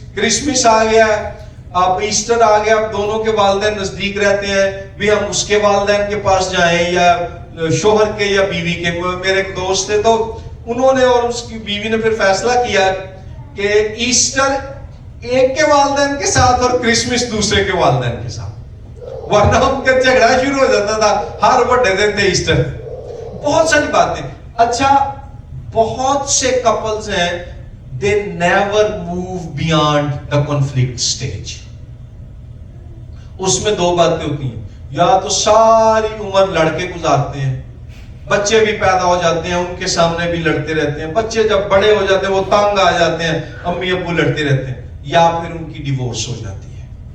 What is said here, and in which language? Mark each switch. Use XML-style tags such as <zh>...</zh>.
<ur>Christmas آ گیا، اب Easter آ گیا، اب دونوں کے والدین نزدیک رہتے ہیں، بھی ہم اس کے والدین کے پاس جائیں یا شوہر کے یا بیوی کے. میرے ایک دوست تھے تو انہوں نے اور اس کی بیوی نے پھر فیصلہ کیا کہ ایسٹر ایک کے والدین کے ساتھ اور کرسمس دوسرے کے والدین کے ساتھ، ورنہ ان کا جھگڑا شروع ہو جاتا تھا ہر بڑے دن تھے ایسٹر. بہت ساری باتیں. اچھا بہت سے کپلز ہیں</ur> <en>they never move beyond the conflict stage.</en> <ur>اس میں دو باتیں ہوتی ہیں، یا تو ساری عمر لڑکے گزارتے ہیں، بچے بھی پیدا ہو جاتے ہیں، ان کے سامنے بھی لڑتے رہتے ہیں، بچے جب بڑے ہو جاتے ہیں وہ تنگ آ جاتے ہیں، امی ابو لڑتے رہتے ہیں، یا پھر ان کی ڈیورس ہو جاتی ہے.</ur>